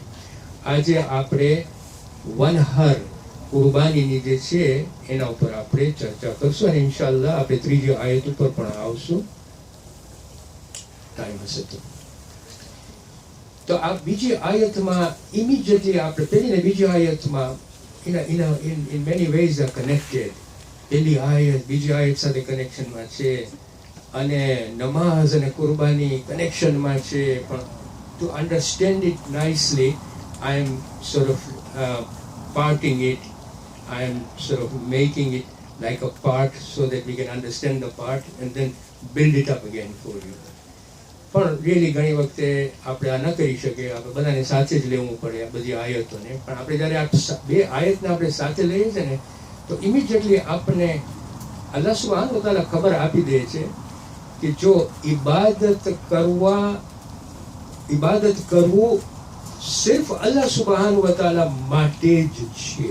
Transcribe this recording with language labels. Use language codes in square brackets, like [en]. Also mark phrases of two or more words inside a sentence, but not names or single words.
[gu] આજે આપણે વનહર, કુરબાનીની જે છે એના ઉપર આપણે ચર્ચા કરશું, અને ઇન્શાઅલ્લાહ આપણે ત્રીજી આયત ઉપર પણ આવશું ટાઈમ હશે તો. આ બીજી આયતમાં ઇમિડિયેટલી આપણે પહેલી ને બીજી આયતમાં [en] in many ways are connected. [gu] પહેલી આયત બીજી આયત સાથે કનેક્શનમાં છે, અને નમાઝ અને કુરબાની કનેક્શનમાં છે. [en] પણ to understand it nicely, I am sort of parting it, I am sort of making it like a part so that we can understand the part and then build it up again for you. [gu] પણ રિયલી ઘણી વખતે આપણે આ ન કરી શકીએ, આપણે બધાને સાથે જ લેવું પડે આ બધી આયતોને. પણ આપણે જ્યારે આ બે આયતને આપણે સાથે લઈએ છીએ ને, તો ઇમિડિયેટલી આપણને [ar] الله سبحانه وتعالى [gu] ખબર આપી દે છે કે જો ઇબાદત કરવું સિર્ફ [ar] الله سبحانه وتعالى [gu] માટે જ છે.